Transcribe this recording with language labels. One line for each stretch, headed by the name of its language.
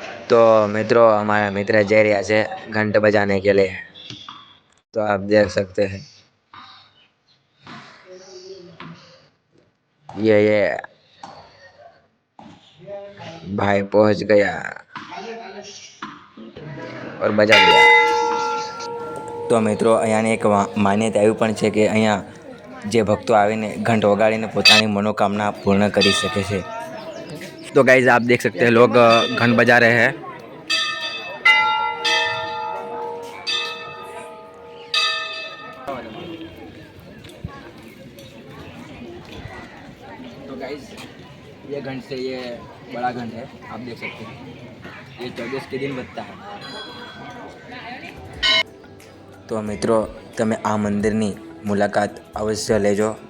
Hindi: तो मित्रों, हमारा मित्र जय रिया से घंटे बजाने के लिए, तो आप देख सकते हैं ये भाई पहुंच गया और बजा दिया.
Gujarati: તો મિત્રો, અહીંયાની એક માન્યતા એવી પણ છે કે અહીંયા જે ભક્તો આવીને ઘંટ વગાડીને પોતાની મનોકામના પૂર્ણ કરી શકે છે.
Hindi: तो गाइज, आप देख सकते हैं लोग घंट बजा रहे हैं. तो गाइज, ये घंट से ये बड़ा घंट है, आप देख सकते हैं. ये 24 के दिन बजता है.
Gujarati: તો મિત્રો, તમે આ મંદિરની મુલાકાત અવશ્ય લેજો.